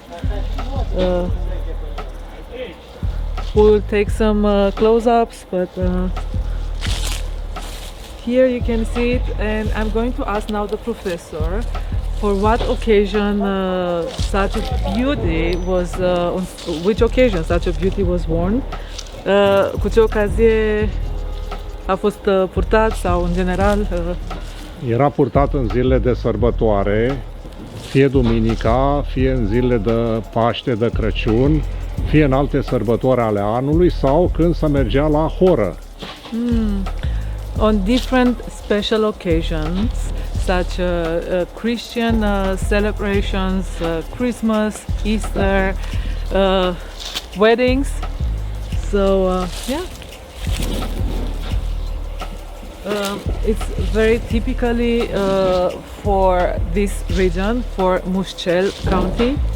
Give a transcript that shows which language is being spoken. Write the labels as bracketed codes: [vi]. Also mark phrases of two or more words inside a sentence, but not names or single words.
[en] We will take some close-ups, but here you can see it, and I'm going to ask now the professor for what occasion such a beauty was, on which occasion such a beauty was worn, [ro] cu ce ocazie a fost purtat sau în general. Era purtat în zilele de sărbătoare, fie duminica, fie în zilele de Paște, de Crăciun, fie în alte sărbători ale anului sau când se mergea la horă. [en] On different special occasions, such Christian celebrations, Christmas, Easter, weddings. So yeah, it's very typically for this region, for Mușcel County.